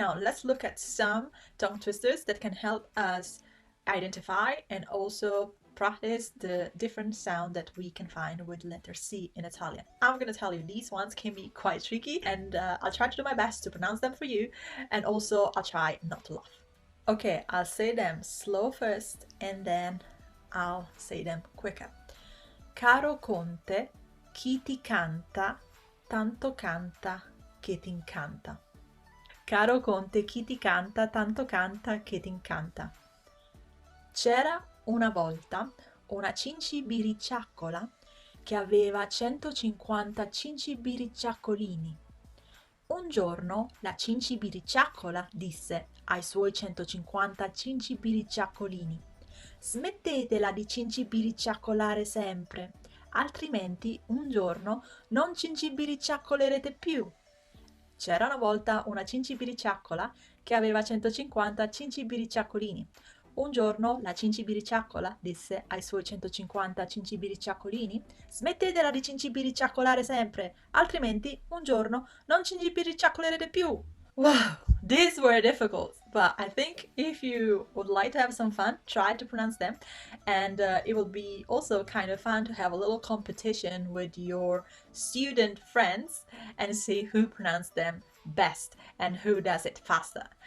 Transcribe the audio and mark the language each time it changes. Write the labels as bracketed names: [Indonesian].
[English] Now let's look at some tongue twisters that can help us identify and also practice the different sound that we can find with letter C in Italian. I'm gonna tell you, these ones can be quite tricky, and I'll try to do my best to pronounce them for you, and also I'll try not to laugh. Okay, I'll say them slow first and then I'll say them quicker. [Italian] Caro Conte, chi ti canta, tanto canta che t'incanta. Caro Conte, chi ti canta, tanto canta che t'incanta. C'era una volta una cincibiricciaccola che aveva 150 cincibiricciaccolini. Un giorno la cincibiricciaccola disse ai suoi 150 cincibiricciaccolini: smettetela di cincibiricciaccolare sempre, altrimenti un giorno non cincibiricciaccolerete più. C'era una volta una cincibiricciaccola che aveva 150 cincibiricciaccolini. Un giorno la cincibiriciaccola disse ai suoi 150 cincibiriciaccolini: smettetela di cincibiriciaccolare sempre, altrimenti un giorno non cincibiriciaccolerete più. [English] Wow, these were difficult, but I think if you would like to have some fun, try to pronounce them, and it will be also kind of fun to have a little competition with your student friends and see who pronounced them best and who does it faster.